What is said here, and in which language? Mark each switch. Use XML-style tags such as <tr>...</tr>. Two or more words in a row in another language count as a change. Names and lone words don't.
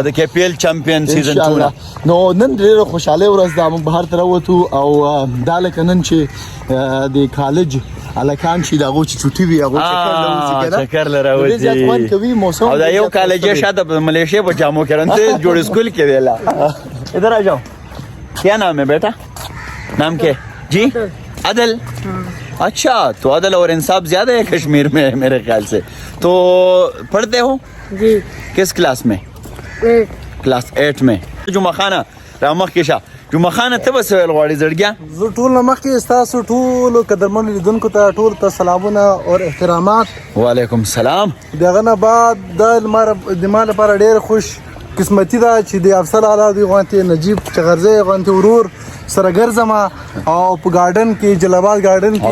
<ps>د KPL چمپیون سیزن 2 نه. نو نن ډېره خوشحالۍ ورځ ده موږ بهر ته راوتو او دا لکه نن چې د کالج هلکان چې د هغو چې چوټي وي هغو چکر له راوځي او دا یو کالج یې شاته په ملیشیا په جامو کې رنته جوړ اسکول کې دی.</ps> <ur>لا ادھر آ جاؤ. کیا نام ہے بیٹا؟ نام کیا جی؟ عدل. اچھا تو عدل اور انصاف زیادہ ہے کشمیر میں میرے خیال سے. تو پڑھتے ہو جی کس کلاس میں؟ کلاس 8 میں.</ur> <ps>جمعه خانه رامخ کې شه جمعه خانه ته به څه ویل غواړې زړګیا؟ زه ټول نه مخکې ستاسو ټولو قدرمنو لیدونکو ته ټولو ته سلامونه او احترامات.</ps> <ar>وعلیکم السلام.</ar> <ps>دغه نه بعد د ما لپاره ډېر خوش قسمتي ده چې د افضل اعلی دوی غوانتې نجیب چغرزی غوانتې ورور سره ګرځم او په ګارډن کې جلال آباد ګارډن کې</ps>